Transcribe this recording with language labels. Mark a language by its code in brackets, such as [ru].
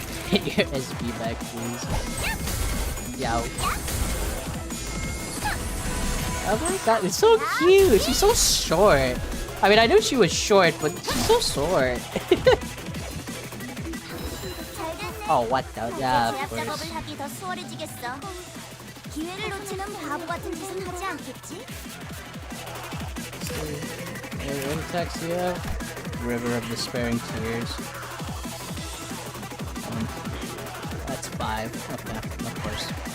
[en] Get your SB back, please. Yow. Oh my god, it's so cute. She's so short. I mean, I knew she was short, but she's so short. Oh, what the? Yeah, of [ko] 제압 [en] course. [ko] 작업을 하기 더 수월해지겠어. 기회를 놓치는 바보 같은 짓은 하지 않겠지? [en] What attacks do you have? River of Despairing Tears. That's 5. Okay, of course.